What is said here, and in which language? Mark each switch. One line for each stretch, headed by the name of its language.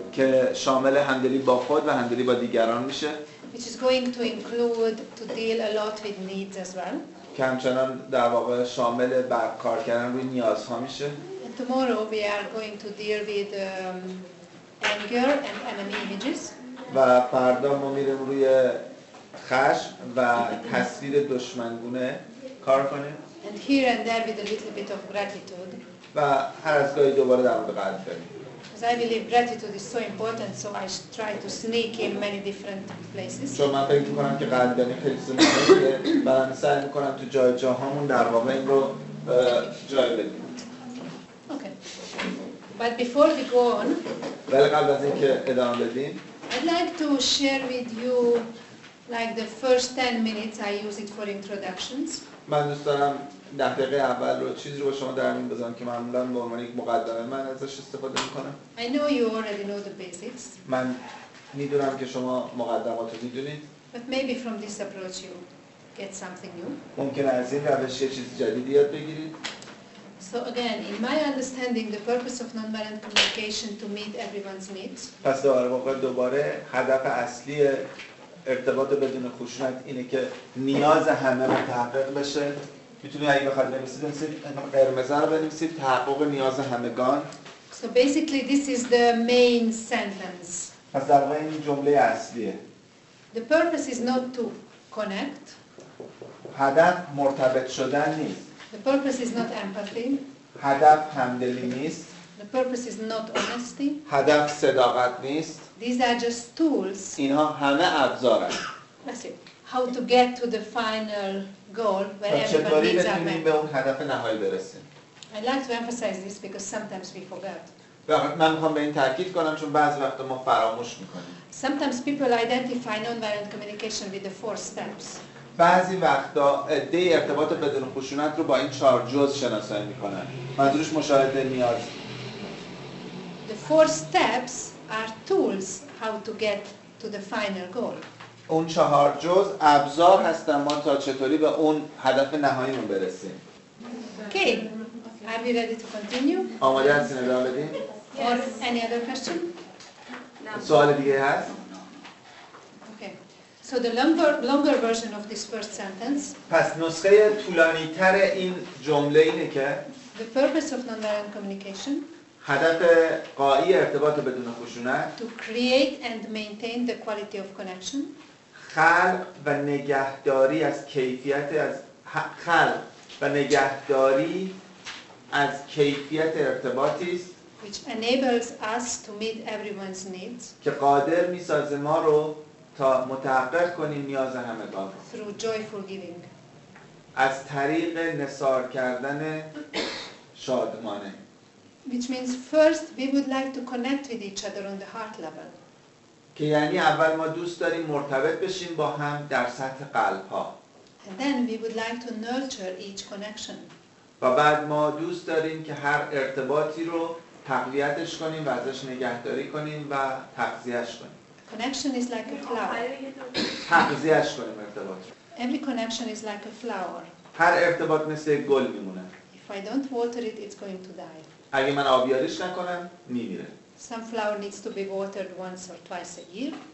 Persian: که شامل همدلی با خود و همدلی با دیگران میشه.
English: Which is going to include to deal a lot with needs as well.
Persian: که همچنان در واقع شامل کار کردن روی نیازها میشه.
English: And tomorrow we are going to deal with anger and enemy images.
Persian: و فردا ما میریم روی خشم و تصویر دشمنگونه کار کنیم.
English: And here and there with a little bit of gratitude.
Persian: و هر از گاهی دوباره در مورد قدر بریم.
English: Because I believe gratitude is so important, so I try to sneak in many different places.
Persian: چون من فکر می‌کنم که قدردانی خیلی مهمه، من سعی می‌کنم تو جاهامون در واقع این رو جای بدیم.
English: Okay. But before we go on,
Persian: ولی قبل از اینکه ادامه بدیم،
English: I'd like to share with you like the first 10 minutes I use it for introductions.
Persian: من دوست دارم دقیقه اول رو چیزی رو با شما در میون بذارم که معمولاً به عنوان یک مقدمه من ازش استفاده میکنم.
English: I know you already know the basics.
Persian: من میدونم که شما مقدمات رو میدونید.
English: But maybe from this approach you get something new.
Persian: ممکنه از این روش یه چیز جدیدی یاد بگیرید.
English: So again, in my understanding, the purpose of nonviolent communication to meet everyone's needs.
Persian: پس دوباره هدف اصلی ارتباط بدون خشونت اینه که نیاز همه متحقق بشه. میتونید اگه بخواید بنویسید قرمز رو بنویسید تحقق نیاز همگان.
English: So basically this is the main sentence.
Persian: پس در واقع این جمله اصلیه.
English: The purpose is not to connect.
Persian: هدف مرتبط شدن نیست.
English: The purpose is not empathy.
Persian: هدف همدلی نیست.
English: The purpose is not honesty.
Persian: هدف صداقت نیست.
English: These are just tools.
Persian: اینها همه ابزارن.
English: That's it. How to get to the final goal where everyone
Persian: چطوری
English: needs our
Persian: بتونیم به اون هدف نهایی برسیم؟
English: I'd like to emphasize this because sometimes we forget.
Persian: من میخوام به این تاکید کنم چون بعضی وقتا ما فراموش میکنیم.
English: Sometimes people identify nonviolent communication with the 4 steps.
Persian: بعضی وقتا عده ارتباط بدون خشونت رو با این 4 جزء شناسایی میکنن. منظورش مشاهده نیاز.
English: The 4 steps are tools how to get to the final goal.
Persian: اون 4 جزء ابزار هستن ما تا چطوری به اون هدف نهاییمون برسیم.
English: Okay. Are we ready to continue?
Persian: آماده هستین ادامه بدیم؟
English: Or any other question?
Persian: سوال دیگه هست؟
English: Okay. So the longer version of this first sentence.
Persian: پس نسخه طولانی‌تر این جمله اینه که
English: The purpose of nonviolent communication.
Persian: هدف غایی ارتباط بدون خشونت.
English: To create and maintain the quality of connection.
Persian: خلق و نگهداری از کیفیت ارتباطی است
English: Which enables us to meet everyone's needs.
Persian: که قادر می‌سازه ما رو تا متحقق کنیم نیاز همگان
English: through joyful giving.
Persian: از طریق نثار کردن شادمانه.
English: Which means first we would like to connect with each other on the heart level.
Persian: که یعنی اول ما دوست داریم مرتبط بشیم با هم در سطح قلب‌ها.
English: And then we would like to nurture each connection.
Persian: و بعد ما دوست داریم که هر ارتباطی رو تقویتش کنیم و ازش نگهداری کنیم و تغذیه‌اش کنیم.
English: Connection is like a flower.
Persian: تغذیه‌اش کنیم ارتباط رو.
English: Every connection is like a flower.
Persian: هر ارتباط مثل گل میمونه.
English: If I don't water it, it's going to die.
Persian: اگه من آبیاریش نکنم میمیره.
English: Some flower needs to be watered once or twice a year.